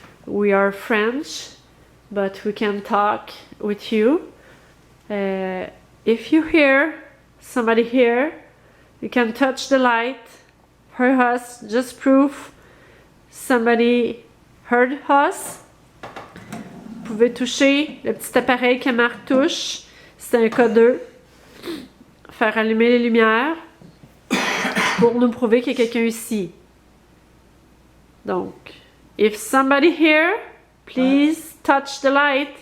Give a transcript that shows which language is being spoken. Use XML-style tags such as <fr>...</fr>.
<en>We are French, but we can talk with you. If you hear somebody here, you can touch the light. For us, just proof somebody heard us.</en> <fr>Vous pouvez toucher le petit appareil que Marc touche. C'est un codeur. Faire allumer les lumières pour nous prouver qu'il y a quelqu'un ici.</fr> <en>Donc, if somebody here, please touch the light.</en>